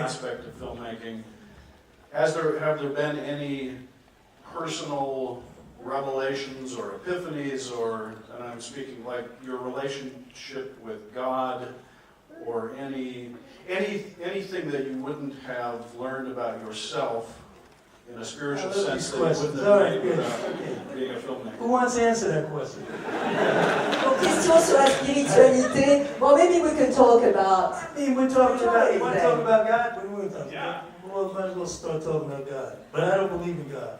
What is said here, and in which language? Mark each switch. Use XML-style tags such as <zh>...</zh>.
<en>aspect of filmmaking, have there been any personal revelations or epiphanies, and I'm speaking like your relationship with God, or anything that you wouldn't have learned about yourself in a spiritual sense that you wouldn't have made without being a filmmaker? Who wants to answer that question?</en> <fr>Donc, question sur la spiritualité.</fr> <en>Well, maybe we can talk about. I mean, we're talking about, you want to talk Anything. about God? What do you want to talk Yeah. about? Well, might as well start talking about God. But I don't believe in God.</en>